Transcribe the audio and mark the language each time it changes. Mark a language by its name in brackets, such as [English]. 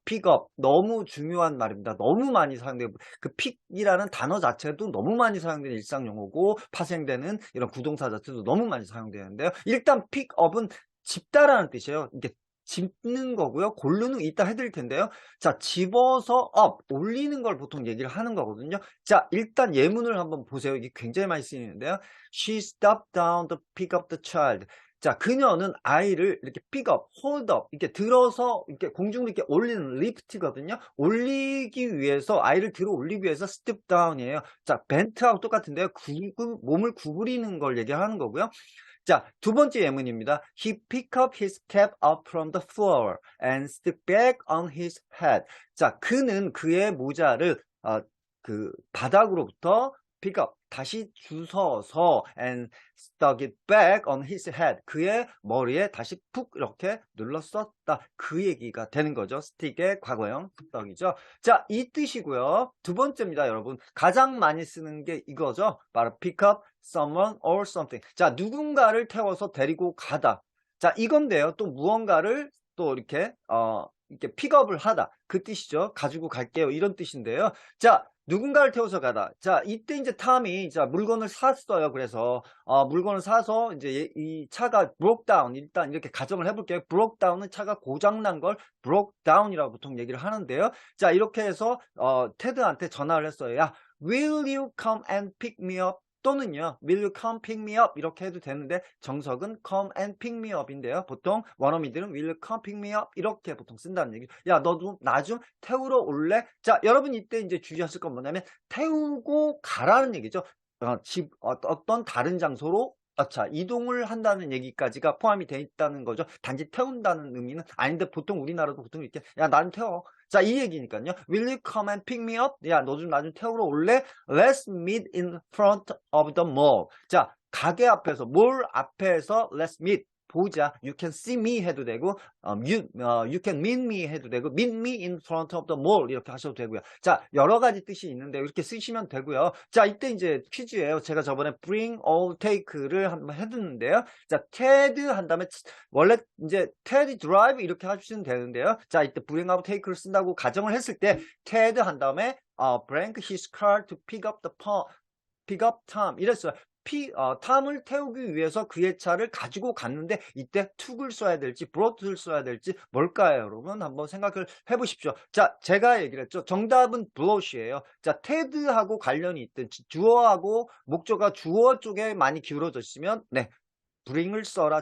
[Korean] pick up, 너무 중요한 말입니다. 너무 많이 사용되고, 그 pick이라는 단어 자체도 너무 많이 사용되는 일상 용어고, 파생되는 이런 구동사 자체도 너무 많이 사용되는데요. 일단 pick up은 집다라는 뜻이에요. 이게 집는 거고요. 고르는 이따 해드릴 텐데요. 자, 집어서 up, 올리는 걸 보통 얘기를 하는 거거든요. 자, 일단 예문을 한번 보세요. 이게 굉장히 많이 쓰이는데요. [English] She stopped down to pick up the child. [Korean] 자, 그녀는 아이를 이렇게 pick up, hold up, 이렇게 들어서 이렇게 공중으로 이렇게 올리는 lift거든요. 올리기 위해서, 아이를 들어 올리기 위해서 step down이에요. 자, bent하고 똑같은데요. 몸을 구부리는 걸 얘기하는 거고요. 자, 두 번째 예문입니다. [English] He picked up his cap up from the floor and stuck back on his head. [Korean] 자, 그는 그의 모자를 그 바닥으로부터 pick up, 다시 주워서 [English] and stuck it back on his head. [Korean] 그의 머리에 다시 푹 이렇게 눌렀었다. 그 얘기가 되는 거죠. stick의 과거형 stuck이죠. 자, 이 뜻이고요. 두 번째입니다, 여러분. 가장 많이 쓰는 게 이거죠. [English] 바로 pick up someone or something. [Korean] 자, 누군가를 태워서 데리고 가다. 자, 이건데요. 또 무언가를 또 이렇게 픽업을 하다. 그 뜻이죠. 가지고 갈게요. 이런 뜻인데요. 자, 누군가를 태워서 가다. 자, 이때 이제 탐이 물건을 샀어요. 그래서 물건을 사서 이제 이 차가 broke down, 일단 이렇게 가정을 해볼게요. broke down은 차가 고장난 걸 broke down이라고 보통 얘기를 하는데요. 자, 이렇게 해서 테드한테 전화를 했어요. [English] 야, will you come and pick me up? 또는요, will you come pick me up? [Korean] 이렇게 해도 되는데 정석은 [English] come and pick me up [Korean] 인데요. 보통 원어민들은 [English] will you come pick me up? [Korean] 이렇게 보통 쓴다는 얘기죠. 야, 너도 나 좀 태우러 올래? 자, 여러분 이때 이제 주의하실 건 뭐냐면 태우고 가라는 얘기죠. 어떤 다른 장소로 이동을 한다는 얘기까지가 포함이 되어 있다는 거죠. 단지 태운다는 의미는 아닌데, 보통 우리나라도 보통 이렇게, 야, 난 태워. 자, 이 얘기니까요. [English] Will you come and pick me up? [Korean] 야, 너 좀 나 좀 태우러 올래? [English] Let's meet in front of the mall. [Korean] 자, 가게 앞에서, 몰 앞에서 let's meet. 보자. [English] You can see me 해도 되고, you can meet me 해도 되고, meet me in front of the mall 이렇게 하셔도 되고요. [Korean] 자, 여러 가지 뜻이 있는데 이렇게 쓰시면 되고요. 자, 이때 이제 퀴즈예요. 제가 저번에 bring or take를 한번 해뒀는데요. 자, Ted 한 다음에 원래 이제 Ted drive 이렇게 해주시면 되는데요. 자, 이때 bring or take를 쓴다고 가정을 했을 때 Ted 한 다음에 [English] bring his car to pick up Tom [Korean] 이랬어요. 탐을 태우기 위해서 그의 차를 가지고 갔는데 이때 to를 써야 될지 brought를 써야 될지 뭘까요, 여러분? 한번 생각을 해보십시오. 자, 제가 얘기를 했죠. 정답은 brought이에요. 자, ted하고 관련이 있든 주어하고 목적어가 주어 쪽에 많이 기울어져 있으면 bring을 써라.